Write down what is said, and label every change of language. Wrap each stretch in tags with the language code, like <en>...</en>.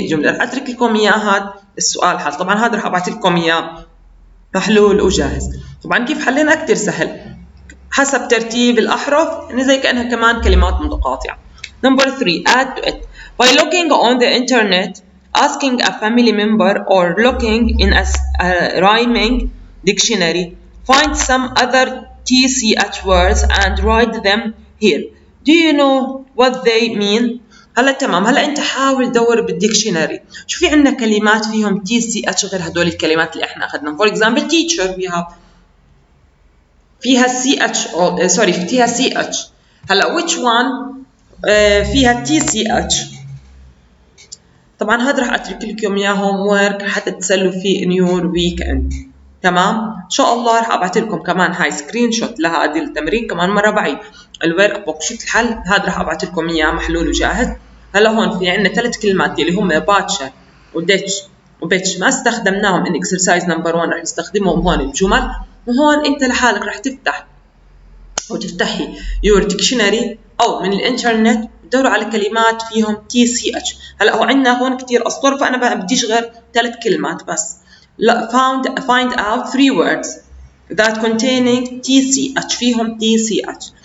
<ar>رح أترك لكم إياه هذا السؤال حل. طبعا هذا رح أبعث لكم إياه محلول وجاهز. طبعا كيف حلينا كتير سهل حسب ترتيب الأحرف يعني زي كأنها كمان كلمات متقاطعة.</ar> <en>Number 3 add to it by looking on the internet, asking a family member or looking in a rhyming dictionary. Find some other TCH words and write them here. Do you know what they mean?</en> <ar>هلا تمام هلا انت حاول دور بالديكشنري شو في عندنا كلمات فيهم TCH غير هدول الكلمات اللي احنا اخذناهم.</ar> <en>For example teacher we have</en> <ar>فيها CH فيها CH. هلا</ar> <en>which one</en> <ar>فيها TCH. طبعا هذا راح اترك لكم اياه هوم ورك حتى تسلوا فيه</ar> <en>in your weekend.</en> <ar>تمام ان شاء الله راح ابعث لكم كمان هاي سكرين شوت لهذه التمرين كمان مره بعيد الورك بوك شوت الحل هذا راح ابعث لكم اياه محلول وجاهز. هلا هون في عندنا 3 كلمات اللي هم باتشر وديتش وبيتش ما استخدمناهم</ar> <en>in exercise number 1</en> <ar>راح نستخدمهم هون بجمل وهون انت لحالك راح تفتح وتفتحي your dictionary او من الانترنت تدوروا على كلمات فيهم TCH. هلا هو عندنا هون كثير اسطر فانا ما بديش غير 3 كلمات بس.</ar> <en>لا find out 3 words that containing TCH</en> <ar>فيهم TCH.</ar>